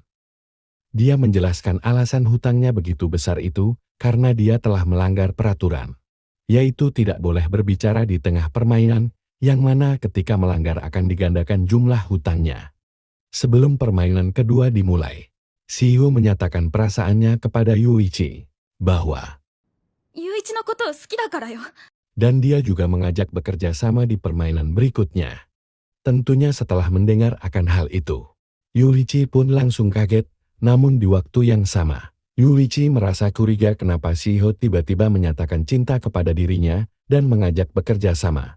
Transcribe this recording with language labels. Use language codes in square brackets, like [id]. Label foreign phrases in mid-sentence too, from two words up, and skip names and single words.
[id] Dia menjelaskan alasan hutangnya begitu besar itu karena dia telah melanggar peraturan, yaitu tidak boleh berbicara di tengah permainan, yang mana ketika melanggar akan digandakan jumlah hutangnya. Sebelum permainan kedua dimulai, Shio menyatakan perasaannya kepada Yuichi bahwa [ja] 雄一のことを好きだからよ。 [id] dan dia juga mengajak bekerja sama di permainan berikutnya. Tentunya setelah mendengar akan hal itu, Yuichi pun langsung kaget, namun di waktu yang sama, Yuichi merasa curiga kenapa Shio tiba-tiba menyatakan cinta kepada dirinya dan mengajak bekerja sama.